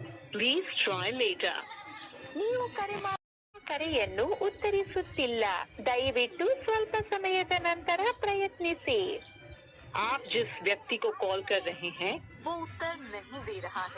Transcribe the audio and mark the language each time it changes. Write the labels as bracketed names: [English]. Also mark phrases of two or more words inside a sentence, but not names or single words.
[English] Please try later. [Kannada] ನೀವು ಕರೆಯನ್ನು ಉತ್ತರಿಸುತ್ತಿಲ್ಲ. ದಯವಿಟ್ಟು ಸ್ವಲ್ಪ ಸಮಯದ ನಂತರ ಪ್ರಯತ್ನಿಸಿ. [Hindi] आप जिस व्यक्ति को कॉल कर रहे हैं वो उत्तर नहीं दे रहा है.